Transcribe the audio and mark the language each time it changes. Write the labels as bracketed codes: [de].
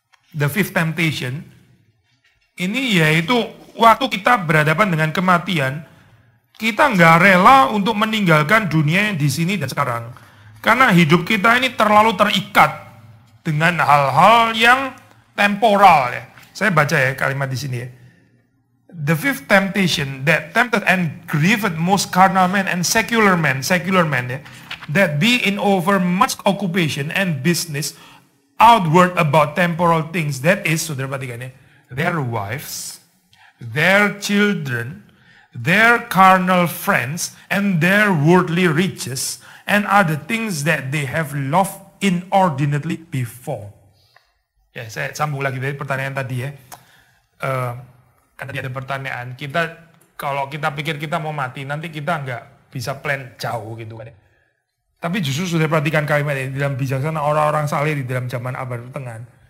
[en] The fifth temptation [id] ini yaitu waktu kita berhadapan dengan kematian, kita nggak rela untuk meninggalkan dunia yang di sini dan sekarang. Karena hidup kita ini terlalu terikat dengan hal-hal yang temporal ya. Saya baca ya kalimat di sini ya. [en] The fifth temptation that tempted and grieved most carnal men and secular men ya, that be in over much occupation and business outward about temporal things, that is, [id] saudara perhatikan ya, [en] their wives, their children, their carnal friends, and their worldly riches, and other things that they have loved inordinately before. [id] Ya, saya sambung lagi dari pertanyaan tadi ya. Kan tadi ada pertanyaan, kalau kita pikir kita mau mati, nanti kita nggak bisa plan jauh gitu kan ya. Tapi justru sudah perhatikan kalimat ini, dalam bijaksana orang-orang saleh di dalam zaman abad pertengahan.